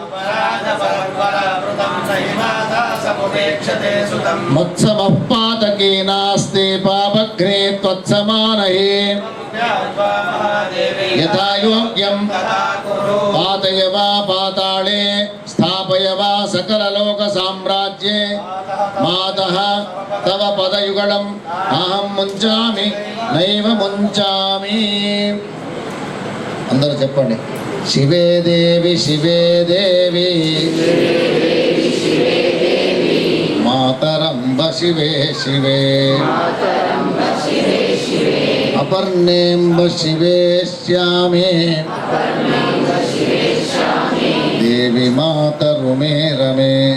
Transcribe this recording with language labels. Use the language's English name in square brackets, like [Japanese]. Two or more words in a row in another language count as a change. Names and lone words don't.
[Sanskrit] మత్సమః పాతకీ నాస్తి పాపఘ్నే త్వత్సమానహి. యథా యోగ్యం పాతయ వా పాతాళే స్థాపయ वा सकललोक साम्राज्ये मातः तव पदयुगलम् अहं मुञ्चामि नैव मुञ्चामि [Telugu] అందరూ చెప్పండి [Sanskrit] శివే దేవి మాతరంబ శివే శివే అపర్ణేంబ శివే శ్యామే దేవి మాతరుమే రమే